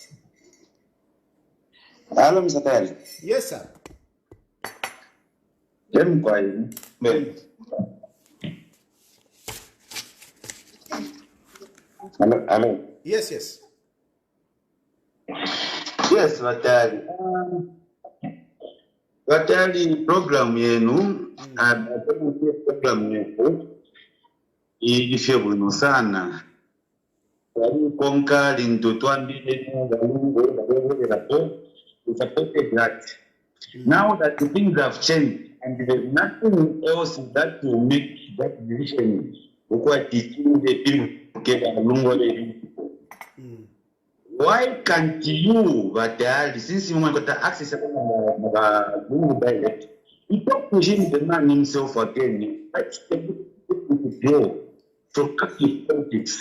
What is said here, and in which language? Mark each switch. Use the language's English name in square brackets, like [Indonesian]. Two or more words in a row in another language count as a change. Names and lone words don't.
[English] Hello, Mr. Tali. Yes, sir. Hello. Yes. Yes, Vatali. [Bemba] Vatali program yenu, program yenu, ifye bwino sana. Wali konka linto tuambile Galungu, [English] we supported that. Now that the things have changed and there's nothing else that will make that decision, we're teaching the people to Galungu. Why can't you, Vatali, since you want to access to Galungu direct, you talk to him, the man himself again, let's take it to from active politics.